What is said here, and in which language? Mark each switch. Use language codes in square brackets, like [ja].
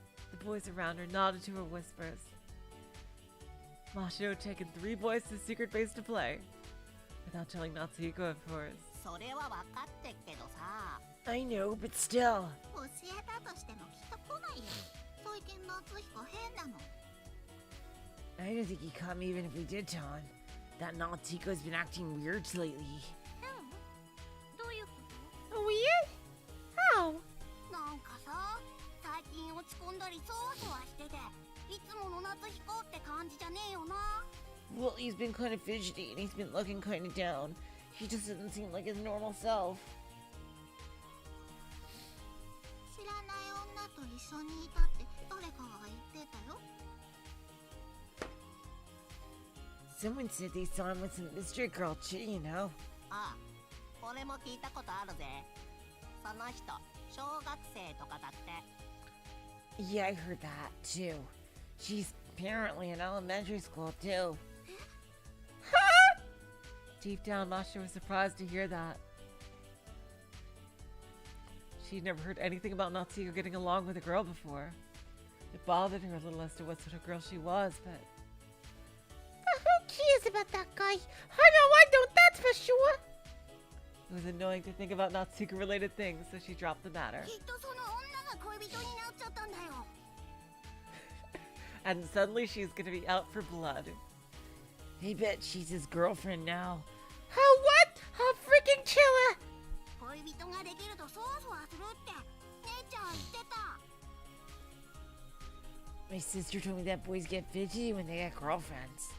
[en] The boys around her nodded to her whispers. Mashiro had taken 3 boys to the secret base to play. Without telling Natsuko, of course. [ja] それは分かってっけどさ。 [en] I know, but still. [ja] 教えたとしてもきっと来ないよ。最近夏彦変なの。 [en] I don't think he'd come even if we did tell him. That Natsuko's been acting weird lately. [ja] どういうこと？ [en] Weird? How? [ja] なんかさ、最近落ち込んだりそわそわしてて、いつもの夏彦って感じじゃねえよな。 [en] Well, he's been kind of fidgety and he's been looking kind of down. He just doesn't seem like his normal self. [ja] 知らない女と一緒にいたって誰かが言ってたよ。 [en] Someone said they saw him with some mystery girl too, you know. [ja] ああ、俺も聞いたことあるぜ。その人、小学生とかだって。 [en] Yeah, I heard that too. She's apparently in elementary school too. Deep down, Mashiro was surprised to hear that. She'd never heard anything about Natsuko getting along with a girl before. It bothered her a little as to what sort of girl she was, but... Who cares about that guy? I know I don't, that's for sure. It was annoying to think about Natsuko-related things, so she dropped the matter. [ja] きっとその女が恋人になっちゃったんだよ。 [en] And suddenly she's gonna be out for blood. I bet she's his girlfriend now. How what? How freaking killer! [ja] 恋人ができるとそわそわするって姉ちゃん言ってた。 [en] My sister told me that boys get fidgety when they get girlfriends.